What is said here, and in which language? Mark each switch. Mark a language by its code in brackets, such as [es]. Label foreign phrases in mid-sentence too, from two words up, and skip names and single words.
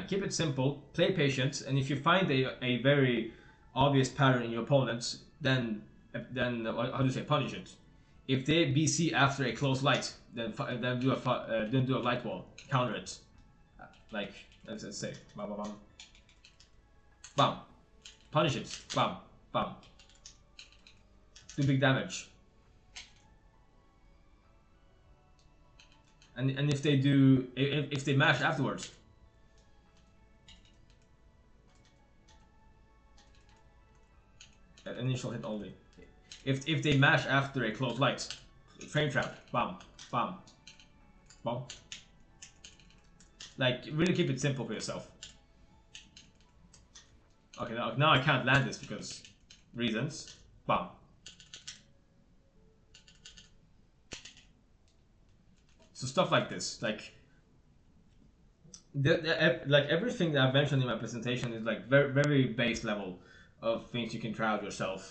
[en] Keep it simple. Play patient, and if you find a very obvious pattern in your opponents, then how do you say, punish it. if they BC after a close light, then do a light wall, counter it. Like let's say, bam, bam, bam, bam, punish it, bam, bam, do big damage. And if they do, if they mash afterwards, initial hit only. If they mash after a close light, frame trap, bam, bam, bam. Like really keep it simple for yourself. Okay, now I can't land this because reasons. Bam. So stuff like this, like like everything that I've mentioned in my presentation is like very base level of things you can try out yourself.